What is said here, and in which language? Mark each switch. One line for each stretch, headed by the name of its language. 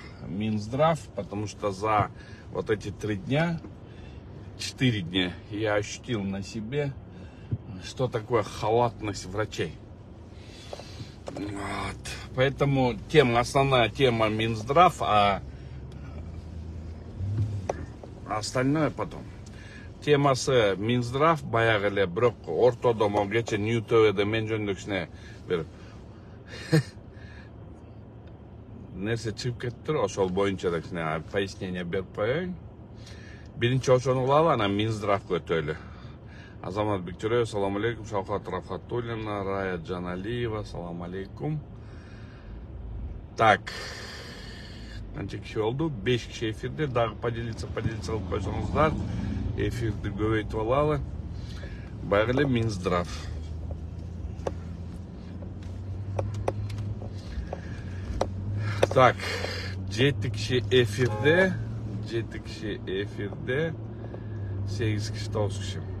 Russian: Минздрав, потому что за вот эти 4 дня я ощутил на себе, что такое халатность врачей. Вот. Поэтому основная тема Минздрав, а остальное потом.
Kyrgyz: Темасы Минздрав баягы эле, бирок ортодо могу кече Нью-ТВ'де мен жөнүндө кичине бир нерсе чыгып кетти, ошол боюнча да кичине пояснение берип коеюн. Биринчи ошону кылалы, анан Минздравга өтөлү. Азамат Бектурев, салам алейкум. Шавкат Рафатуллина, Рая Джаналиева, салам алейкум. Так, канча киши болду? 5 киши эфирде, дагы поделиться кылып койсоңуздар. Эфирди көбөйтүп алалы. Баягы эле Минздрав. Так, 7 киши эфирде, 8 киши 9 киши.